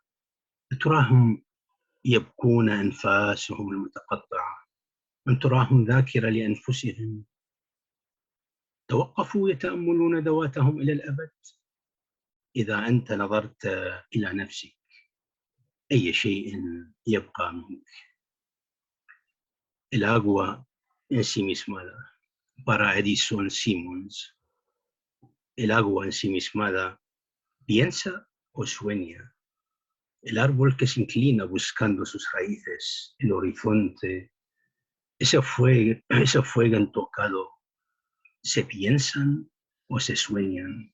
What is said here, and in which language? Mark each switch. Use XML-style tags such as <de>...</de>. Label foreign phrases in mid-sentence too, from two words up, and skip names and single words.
<ar>أتراهم يبكون أنفاسهم المتقطعة؟ من تراهم ذاكرة لأنفسهم؟ توقفوا يتأملون ذواتهم إلى الأبد. إذا أنت نظرت إلى نفسك أي شيء يبقى منك.</ar> <es>El agua ensimismada. Para Edison Simmons. El agua ensimismada piensa o sueña. El árbol que se inclina buscando sus raíces, el horizonte, ese fuego intocado, ¿se piensan o se sueñan?</es>